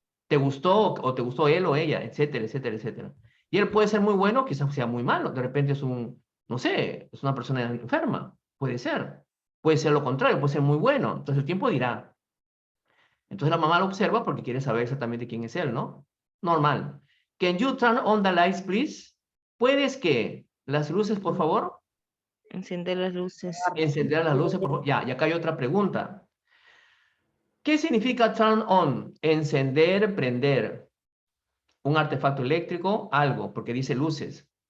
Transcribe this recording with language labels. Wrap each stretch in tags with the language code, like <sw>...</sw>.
<es>¿Te gustó o te gustó él o ella? Etcétera, etcétera, etcétera. Y él puede ser muy bueno, quizás sea muy malo. De repente es no sé, es una persona enferma. Puede ser. Puede ser lo contrario, puede ser muy bueno. Entonces el tiempo dirá. Entonces la mamá lo observa porque quiere saber exactamente quién es él, ¿no? Normal.</es> <en>Can you turn on the lights, please?</en> <es>¿Puedes que las luces, por favor? Encender las luces. Encender las luces, por favor. Ya, y acá hay otra pregunta. ¿Qué significa turn on? Encender, prender. Un artefacto eléctrico, algo, porque dice luces.</es>